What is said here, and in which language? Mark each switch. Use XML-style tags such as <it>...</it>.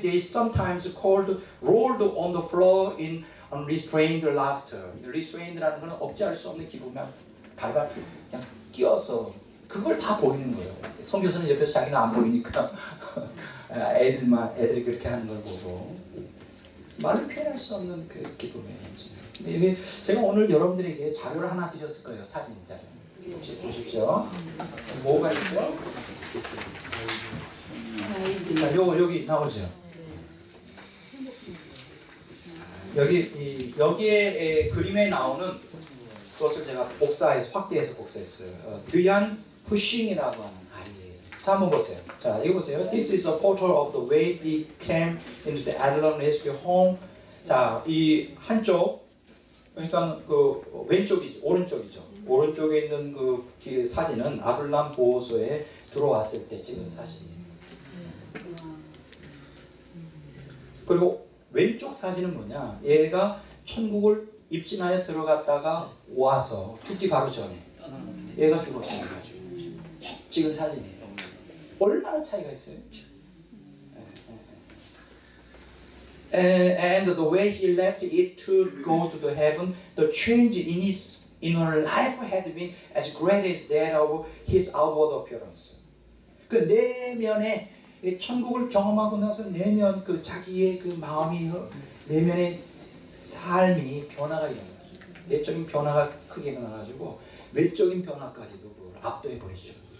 <en>They sometimes rolled on the floor in unrestrained laughter.</en> <ko>restrained라는 것은 억제할 수 없는 기쁨에 발발 그냥 뛰어서 그걸 다 보이는 거예요. 선교사는 옆에서 자기는 안 보이니까 애들이 그렇게 하는 걸 보고 말로 표현할 수 없는 그 기쁨이에요. 근데 여기 제가 오늘 여러분들에게 자료를 하나 드렸을 거예요. 사진 자료. 혹시 보십시오. 뭐가 있죠? 자, 여기 나오죠. 여기에 그림에 나오는 그것을 제가 확대해서 복사했어요. 드얀 푸싱이라고 하는 아이예요. 자, 한번 보세요. 자, 이거 보세요.</ko> <en>This is a photo of the way we came into the Adullam Rescue Home.</en> <ko>자, 이 한쪽 그러니까 그 왼쪽이죠, 오른쪽이죠. 오른쪽에 있는 그 사진은 아둘람 보호소에 들어왔을 때 찍은 사진이에요. 그리고 왼쪽 사진은 뭐냐? 얘가 천국을 입신하여 들어갔다가 와서 죽기 바로 전에 얘가 죽었어요. 찍은 사진이에요. 얼마나 차이가 있어요?</ko> <en>And the way he left it to go to the heaven, the change in his inner life had been as great as that of his outward appearance.</en> <ko>그 내면에 천국을 경험하고 나서 내면 그 자기의 그 마음이 내면의 삶이 변화가 일어나죠. 내적인 변화가 크게 일어나가지고 외적인 변화까지도 그걸 압도해 버리죠.</ko>